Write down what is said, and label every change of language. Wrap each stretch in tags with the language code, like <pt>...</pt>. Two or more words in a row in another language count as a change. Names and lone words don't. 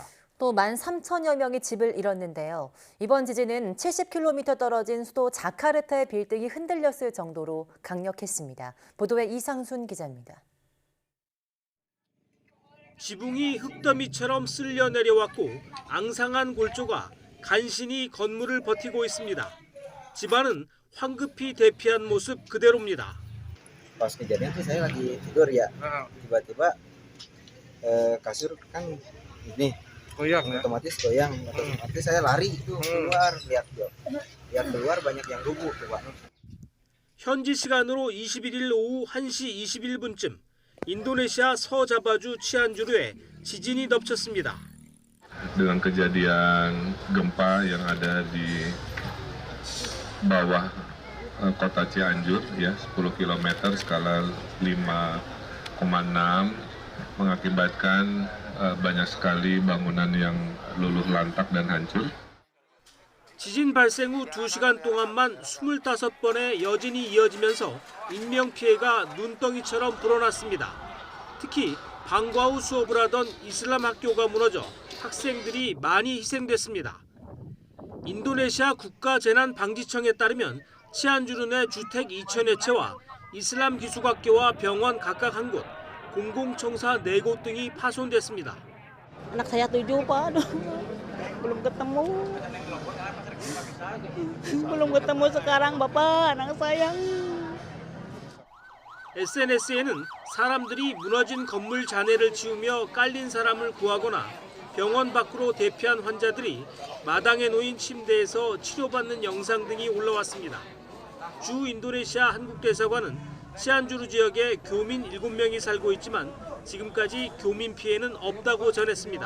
<ko>또 13,000여 명이 집을 잃었는데요. 이번 지진은 70km 떨어진 수도 자카르타의 빌딩이 흔들렸을 정도로 강력했습니다. 보도에 이상순 기자입니다. 지붕이 흙더미처럼 쓸려 내려왔고 앙상한 골조가 간신히 건물을 버티고 있습니다. 집안은 황급히 대피한 모습 그대로입니다.</ko> <id>Pas kejadian tuh saya lagi tidur ya, tiba-tiba kasur kan ini goyang ya. otomatis goyang, otomatis saya lari itu keluar, lihat keluar banyak yang rubuh tuh Pak.</id> <ko>현지 시간으로 21일 오후 1시 21분쯤 인도네시아 서자바주 치안주르에 지진이 덮쳤습니다.</ko> <id>Dengan kejadian gempa yang ada di bawah kota Cianjur ya 10 km skala 5,6 mengakibatkan banyak sekali bangunan yang luluh lantak dan hancur.</id> <ko>지진 발생 후 2시간 동안만 25번의 여진이 이어지면서 인명피해가 눈덩이처럼 불어났습니다. 특히 방과 후 수업을 하던 이슬람 학교가 무너져 학생들이 많이 희생됐습니다. 인도네시아 국가재난방지청에 따르면 치안주르 내 주택 2,000여 채와 이슬람 기숙학교와 병원 각각 한 곳, 공공청사 4곳 등이 파손됐습니다.</ko> <id>Anak saya 7 Pak, aduh, belum ketemu. Belum ketemu sekarang Bapak, anak saya.</id> <ko>SNS에는 사람들이 무너진 건물 잔해를 치우며 깔린 사람을 구하거나 병원 밖으로 대피한 환자들이 마당에 놓인 침대에서 치료받는 영상 등이 올라왔습니다. 주 인도네시아 한국대사관은 치안주르 지역에 교민 7명이 살고 있지만 지금까지 교민 피해는 없다고 전했습니다.</ko>